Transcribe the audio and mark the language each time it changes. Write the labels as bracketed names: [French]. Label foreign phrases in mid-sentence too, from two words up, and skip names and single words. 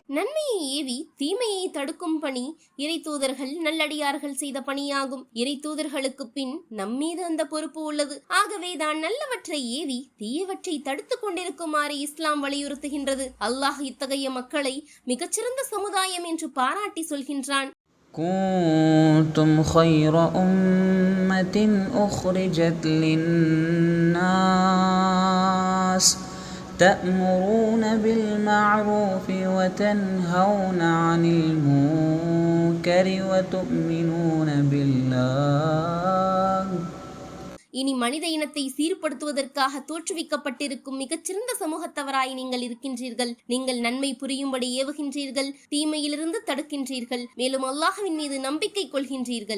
[Tamil] நன்மையை ஏவி தீமையை தடுக்கும் பணி இறை தூதர்கள், நல்லடியார்கள் செய்த பணியாகும். இறை தூதர்களுக்கு பின் நம்மீது அந்த பொறுப்பு உள்ளது. ஆகவேதான் நல்லவற்றை ஏவி தீயவற்றை தடுத்து கொண்டிருக்குமாறு இஸ்லாம் வலியுறுத்துகின்றது. அல்லாஹ் இத்தகைய மக்களை மிகச்சிறந்த சமுதாயம் என்று பாராட்டி சொல்கின்றான். [Arabic] كنتم خير أمة أخرجت للناس تأمرون بالمعروف وتنهون عن المنكر وتؤمنون بالله. [Tamil] இனி மனித இனத்தை சீர்படுத்துவதற்காக தோற்றுவிக்கப்பட்டிருக்கும் மிகச்சிறந்த சமூகத்தவராய் நீங்கள் இருக்கின்றீர்கள். நீங்கள் நன்மை புரியும்படி ஏவுகின்றீர்கள், தீமையிலிருந்து தடுக்கின்றீர்கள், மேலும் அல்லாஹ்வின் மீது நம்பிக்கை கொள்கின்றீர்கள்.